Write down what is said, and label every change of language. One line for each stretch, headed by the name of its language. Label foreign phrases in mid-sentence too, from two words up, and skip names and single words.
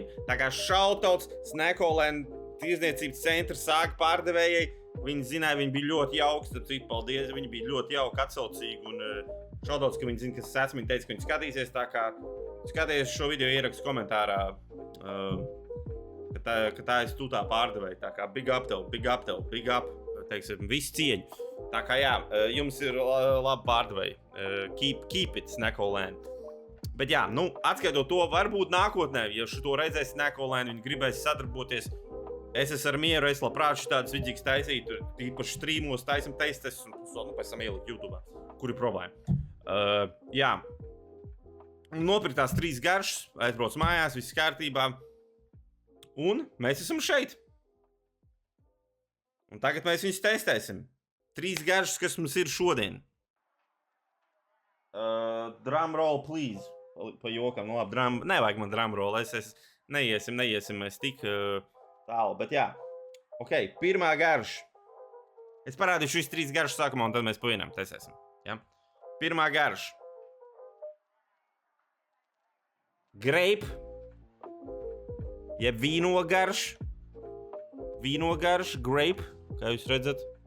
Latvian: Tā kā shoutouts Snackland tirzniecības centra sāka pārdevējai. Viņi zināja, viņi bija ļoti jauki, tad citu paldies, viņi bija ļoti jauki, atsaucīgi. Un shoutouts, ka viņi zina, kas es esmu, viņi teica, ka viņi skatīsies, tā kā skaties šo video ierakstu komentārā, ka tā esi tu tā pārdevēja. Tā kā
English: big up,
Latvian: teiksim, visu cieņu. Tā kā jā, jums ir labi pārdevēji.
English: Keep it, Snackland.
Latvian: Bet jā, nu, atskaitot to, varbūt nākotnē, ja šito redzēs Snackland, viņi gribēs sadarboties. Es esmu ar mieru, es labprāt šitādus vidīgs taisītu, tīpaši streamos, taisam testes un pēc tam ielikt YouTube'ā. Kur ir problēma? Jā. Nopirktās 3 garšas, aizbrauc mājās, viss kārtībā. Un mēs esam šeit. Un tagad mēs viņus testēsim. 3 garšas, kas mums ir šodien.
English: Drum roll, please.
Latvian: Pa jokam, nu labi, nevajag man
English: drum roll.
Latvian: Neiesim mēs tik tālu, bet jā. Ok, pirmā garša. Es parādīšu šīs 3 garšas sākumā, un tad mēs pa vienam testēsim. Ja? Pirmā garša. Grape, jeb vīnogarš, grape, kā jūs redzat.